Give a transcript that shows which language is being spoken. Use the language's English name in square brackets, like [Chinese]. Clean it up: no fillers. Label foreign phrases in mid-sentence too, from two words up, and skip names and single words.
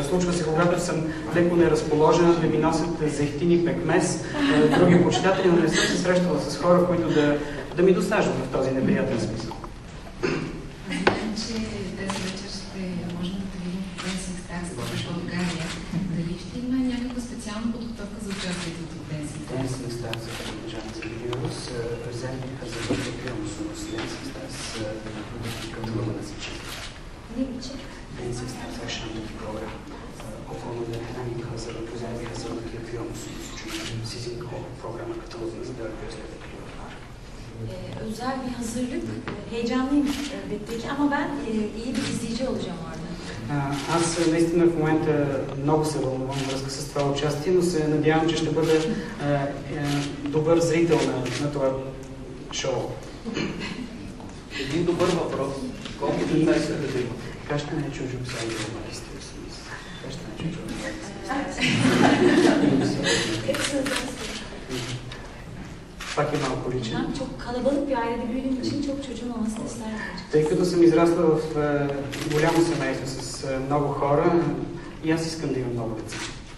[Bulgarian] Случва се, когато съм леко неразположена, да ми носят зехтини, пекмес, други почитатели, но не съм се срещала с хора, които да ми досаждат в този неприятен смисъл. Знаем, че тази вечер ще можем да видим Dancing Stars в България. Дали ще има някаква специална подготовка за участието в [Turkish] Dancing Stars за biliyoruz. Özel bir hazırlık yapıyor musunuz? Dancing Stars katılımınız için. Ne için? Dancing Stars akşamdaki program. O konuda herhangi bir hazırlık, özel bir hazırlık yapıyor musunuz? Çünkü sizin o programa katılımınızı dört gözle bekliyorlar. Özel bir hazırlık. Heyecanlıyım elbette ki ama ben iyi bir izleyici olacağım orada. [Bulgarian] Аз наистина в момента много се вълнувам във връзка с това участие, но се надявам, че ще бъда добър зрител на това шоу. Един добър въпрос. Колко деца искате да има? Как ще не чужим сега и журналисти? Как ще не чужим? Пак е малко личен. [Turkish] Ben çok kalabalık bir ailede büyüdüğüm için çok çocuğum olmasını isterdim. [Bulgarian] Тъй като съм израсла в голямо семейство с много хора, и аз искам да имам много деца.